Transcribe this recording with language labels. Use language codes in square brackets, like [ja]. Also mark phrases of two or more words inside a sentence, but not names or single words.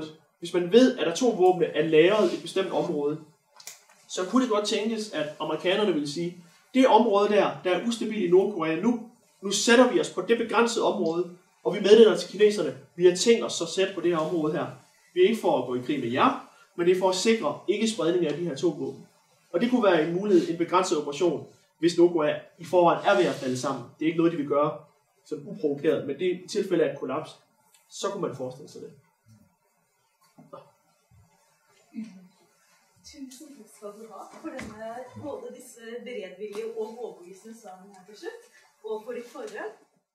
[da] Hvis man ved, at atomvåbne er lagret i et bestemt område, så kunne det godt tænkes, at amerikanerne vil sige, det område der er ustabilt i Nordkorea nu sætter vi os på det begrænsede område, og vi meddeler til kineserne, vi har tænkt os så sætte på det her område her. Vi er ikke for at gå i krig med jer, men det er for at sikre ikke-spredning af de her atomvåben. Og det kunne være en mulighed, en begrænset operation, hvis Nordkorea i forvejen er ved at falde sammen. Det er ikke noget, de vil gøre som uprovokeret, men det er i tilfælde af et kollaps, så kunne man forestille sig det. [no] Tusen takk skal du ha for denne, både disse beredvillige og overbevisende svarene her til slutt, og for ditt forhold.